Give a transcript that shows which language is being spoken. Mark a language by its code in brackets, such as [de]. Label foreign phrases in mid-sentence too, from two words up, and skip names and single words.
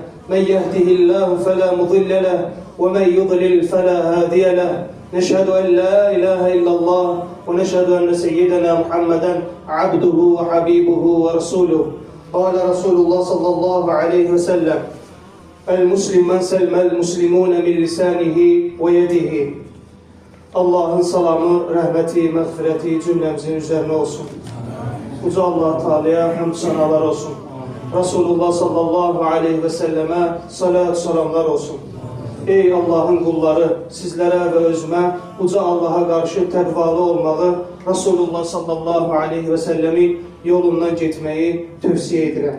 [ar] من يهده الله فلا مضل له ومن يضلل فلا هادي له. نشهد أن لا إله إلا الله ونشهد أن سيدنا محمدا عبده وحبيبه ورسوله. قال رسول الله صلى الله عليه وسلم: المسلم من سلم المسلمون من لسانه ويده. [az] Allah'ın salamı, rəhməti, məğfirəti cümləmizin üzərinə olsun. Uca Allah Teala'ya həmd sanalar olsun. Resulullah [ar] صلى الله عليه وسلم [az] salat salamlar olsun. Ey Allah'ın qulları, sizlərə və özümə uca Allah'a qarşı təqvalı olmağı, Resulullah [ar] صلى الله عليه وسلم [az] yolundan getməyi tövsiyə edirəm.